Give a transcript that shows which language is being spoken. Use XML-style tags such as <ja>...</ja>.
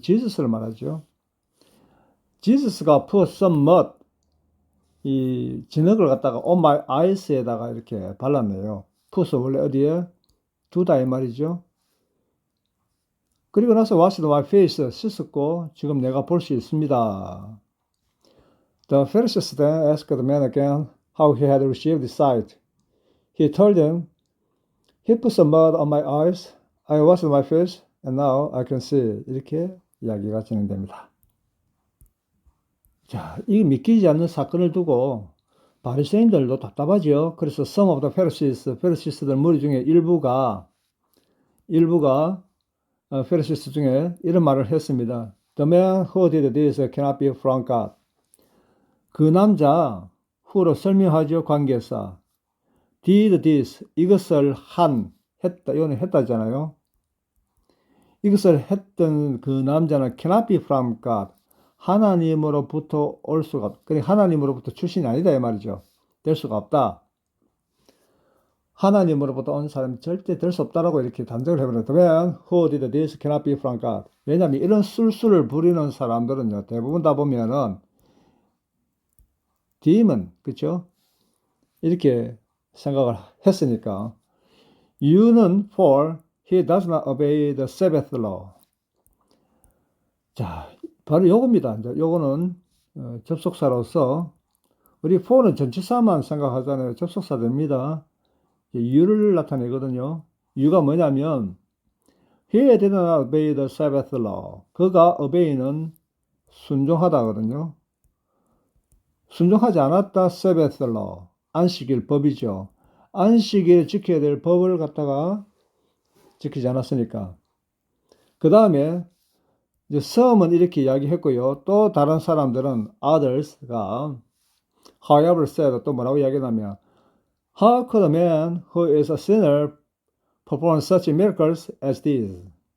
<ko>지저스를 말하죠. 지저스가</ko> <en>put some mud,</en> <ko>이 진흙을 갖다가</ko> <en>on my eyes</en> <ko>에다가 이렇게 발랐네요. put 원래 어디에? 두다 이 말이죠. 그리고 나서</ko> <en>wash my face,</en> <ko>씻었고 지금 내가 볼 수 있습니다.</ko> <en>The Pharisees then asked the man again how he had received his sight. He told them, He put some mud on my eyes, I washed my face, and now I can see.</en> <ko>이렇게 이야기가 진행됩니다. 자, 이 믿기지 않는 사건을 두고 바리새인들도 답답하죠. 그래서</ko> <en>some of the Pharisees</en> <ko>들 무리 중에 일부가 Pharisees 중에 이런 말을 했습니다.</ko> <en>The man who did this cannot be from God.</en> <ko>그 남자 후로 설명하죠. 관계사.</ko> <en>did this,</en> <ko>이것을 했다. 이거는 했다잖아요. 이것을 했던 그 남자는</ko> <en>cannot be from God.</en> <ko>하나님으로부터 올 수가 없다. 그러니까 하나님으로부터 출신이 아니다 이 말이죠. 될 수가 없다. 하나님으로부터 온 사람이 절대 될 수 없다라고 이렇게 단정을 해버렸다.</ko> <en>The man who did this cannot be from God.</en> <ko>왜냐하면 이런 술수를 부리는 사람들은요. 대부분 다 보면은 demon, 그렇죠? 이렇게 생각을 했으니까. 이유는</ko> <en>for he does not obey the Sabbath law.</en> <ko>자, 바로 요겁니다. 이제 요거는 접속사로서 우리 for는 전치사만 생각하잖아요. 접속사 됩니다. 이유를 나타내거든요. 이유가 뭐냐면</ko> <en>he did not obey the Sabbath law.</en> <ko>그가 obey는 순종하다거든요. 순종하지 않았다. Sabbath law. 안식일 법이죠. 안식일 지켜야 될 법을 갖다가 지키지 않았으니까. 그 다음에 이제 some은 이렇게 이야기했고요. 또 다른 사람들은</ko> <en>others가 however said</en> <ko>또 뭐라고 이야기하냐면</ko> <en>How could a man who is a sinner perform such miracles as these?</en>